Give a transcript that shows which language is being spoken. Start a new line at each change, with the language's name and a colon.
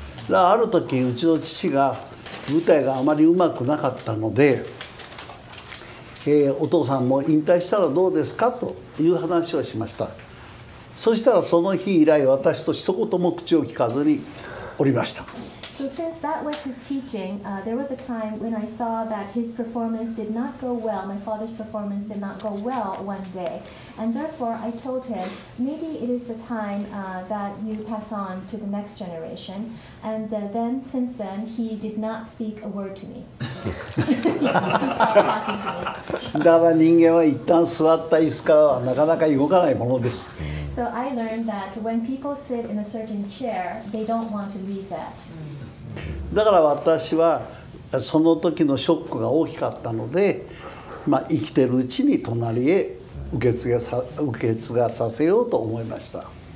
Japanese: ある時うちの父が舞台があまりうまくなかったので、お父さんも引退したらどうですかという話をしました。そしたらその日以来私と一言も口を聞かずにおりました。
English: So since that was his teaching, there was a time when I saw that his performance did not go well, my father's performance did not go well one day. And therefore I told him, maybe it is the time that you pass on to the next generation. And then, since then, he did not speak a word to me. He stopped talking to me.
Japanese: だから人間は一旦座った椅子からはなかなか動かないものです。
English: So I learned that when people sit in a certain chair, they don't want to leave that.
Japanese: だから私はその時のショックが大きかったので、生きてるうちに隣へ受け継がさせようと思いました。